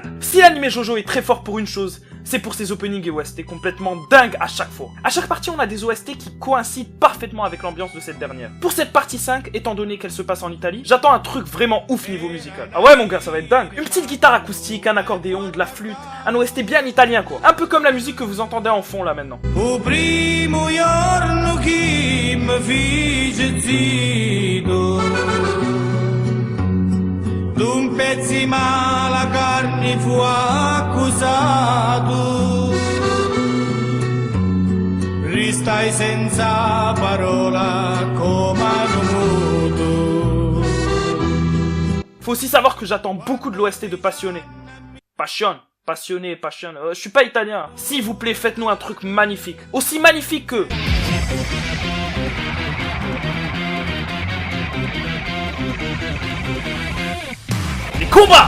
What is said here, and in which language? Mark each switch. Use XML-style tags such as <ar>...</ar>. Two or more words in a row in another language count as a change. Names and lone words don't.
<fr>Si l'anime Jojo est très fort pour une chose, c'est pour ses openings et OST complètement dingues à chaque fois. À chaque partie, on a des OST qui coïncident parfaitement avec l'ambiance de cette dernière. Pour cette partie 5, étant donné qu'elle se passe en Italie, j'attends un truc vraiment ouf niveau musical. Ah ouais mon gars, ça va être dingue. Une petite guitare acoustique, un accordéon, de la flûte, un OST bien italien quoi. Un peu comme la musique que vous entendez en fond là maintenant.</fr> <it>O primo giorno chi mi fece zitto, d'un pezzi ma la carne fu accusato, ristai senza parola come un muto.</it> <fr>Faut aussi savoir que j'attends beaucoup de l'OST de Passionné. Passionné. Je suis pas italien. S'il vous plaît, faites-nous un truc magnifique. Aussi magnifique que... les combats!</fr>